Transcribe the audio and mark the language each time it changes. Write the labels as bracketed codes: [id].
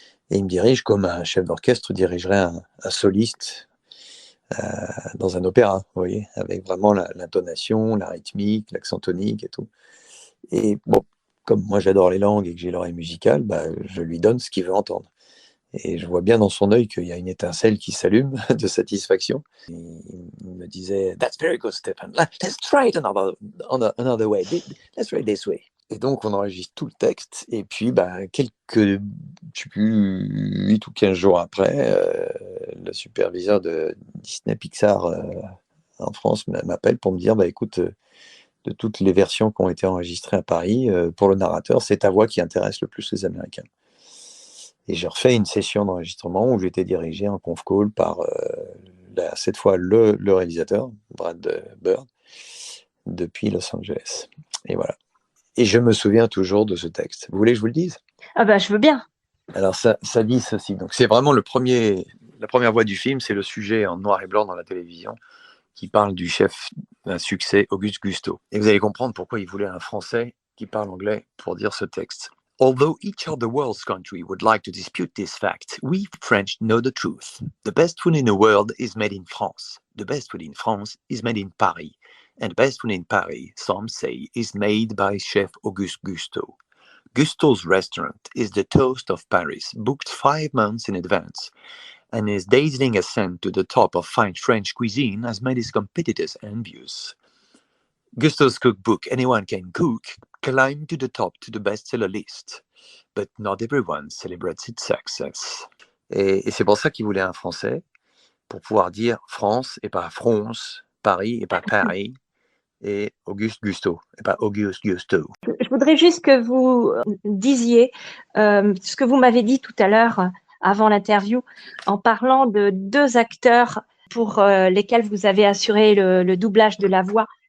[fr] Et il me dirige comme un chef d'orchestre dirigerait un soliste dans un opéra, vous voyez, avec vraiment l'intonation, la rythmique, l'accent tonique et tout. Et bon, comme moi j'adore les langues et que j'ai l'oreille musicale, je lui donne ce qu'il veut entendre. Et je vois bien dans son œil qu'il y a une étincelle qui s'allume de satisfaction. Et il me disait, [en] "That's very good, Stephen. Let's try it another way. Let's try it this way." [fr] Et donc, on enregistre tout le texte. Et puis, quelques, je sais plus, 8 ou 15 jours après, le superviseur de Disney Pixar en France m'appelle pour me dire, écoute, de toutes les versions qui ont été enregistrées à Paris, pour le narrateur, c'est ta voix qui intéresse le plus les Américains. Et j'ai refait une session d'enregistrement où j'étais dirigé en conf call par cette fois le réalisateur, Brad Bird, depuis Los Angeles. Et voilà. Et je me souviens toujours de ce texte. Vous voulez que je vous le dise? Ah bah, je veux bien. Alors, ça dit ceci. Donc, c'est vraiment la première voix du film, c'est le sujet en noir et blanc dans la télévision qui parle du chef d'un succès, Auguste Gusteau. Et vous allez comprendre pourquoi il voulait un Français qui parle anglais pour dire ce texte. [en] Although each of the world's countries would like to dispute this fact, we French know the truth. The best food in the world is made in France. The best food in France is made in Paris. And the best food in Paris, some say, is made by Chef Auguste Gusteau. Gusteau's restaurant is the toast of Paris, booked 5 months in advance, and his dazzling ascent to the top of fine French cuisine has made his competitors envious. Gusteau's cookbook, Anyone Can Cook, climbed to the top to the bestseller list, but not everyone celebrates its success. [fr] Et c'est pour ça qu'il voulait un Français, pour pouvoir dire France et pas France, Paris et pas Paris, et Auguste Gusteau et pas Auguste Gusteau. Je voudrais juste que vous disiez ce que vous m'avez dit tout à l'heure avant l'interview en parlant de 2 acteurs pour lesquels vous avez assuré le doublage de la voix.